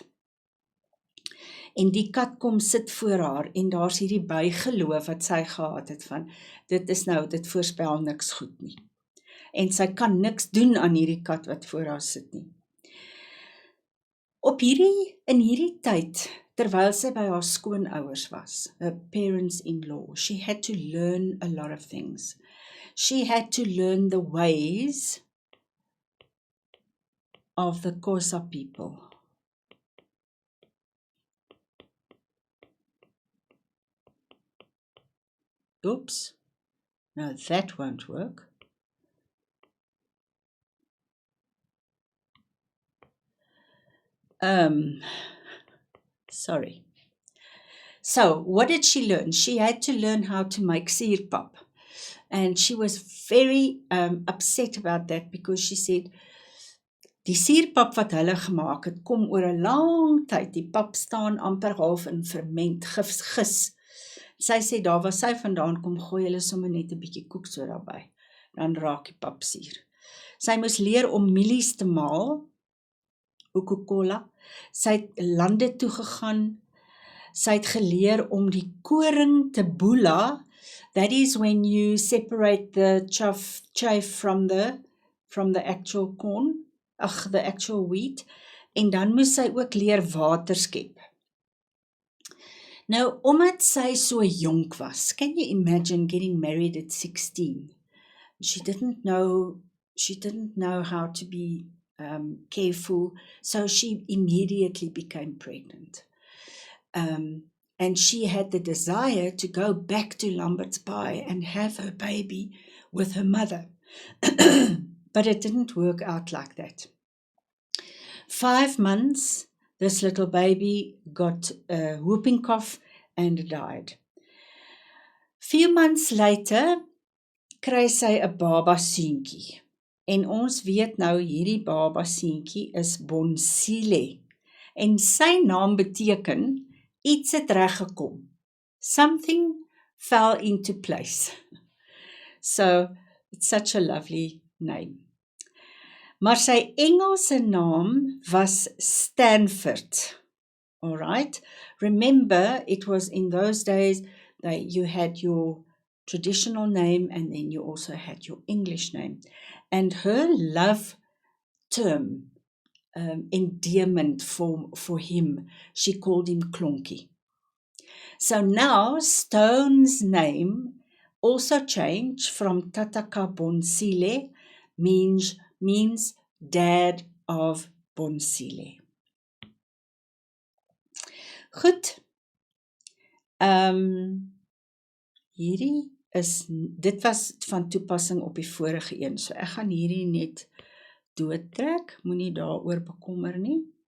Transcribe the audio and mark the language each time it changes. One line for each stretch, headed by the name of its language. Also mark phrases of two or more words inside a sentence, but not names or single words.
Afrikaans: En die kat kom sit voor haar en daar's hierdie bygeloof wat sy gehad het van dit voorspel niks goed nie. En sy kan niks doen aan hierdie kat wat voor haar sit nie. In hierdie tyd, terwyl sy by haar skoonouers was,
English: her parents-in-law, she had to learn a lot of things. She had to learn the ways of the Xhosa people. Oops, no, that won't work. Sorry. So, what did she learn? She had to learn how to make suurpap. And she was very upset about that because she said,
Afrikaans: die suurpap wat hulle gemaak het, kom oor 'n lang tyd. Die pap staan amper half in ferment, gis. Sy sê, daar waar sy vandaan kom, gooi hulle sommer net 'n bietjie koeksoda by. Dan raak die pap suur. Sy moes leer om mielies te maal, Coca-Cola. Sy het lande toe gegaan. Sy het geleer om die koring te boela.
English: That is when you separate the chaff from the actual corn, the actual wheat.
Afrikaans: En dan moes sy ook leer water skep. Nou, omdat sy so jonk was,
English: can you imagine getting married at 16? She didn't know how to be careful, so she immediately became pregnant. And she had the desire to go back to Lambert's Bay and have her baby with her mother. But it didn't work out like that. 5 months, this little baby got a whooping cough and died. Few months later,
Afrikaans: kry sy 'n baba seentjie. En ons weet nou hierdie baba seentjie is Bonsile. En sy naam beteken iets het reggekom.
English: Something fell into place. So, it's such a lovely name.
Afrikaans: Maar sy Engelse naam was Stanford.
English: All right? Remember, it was in those days that you had your traditional name and then you also had your English name. And her love term, endearment for him, she called him Klonkie. So now Stone's name also changed from Tataka Bonsile, means dad of Bonsile.
Afrikaans: Goed. Dit was van toepassing op die vorige een, so ek gaan hierdie net doodtrek, moenie daaroor bekommer nie.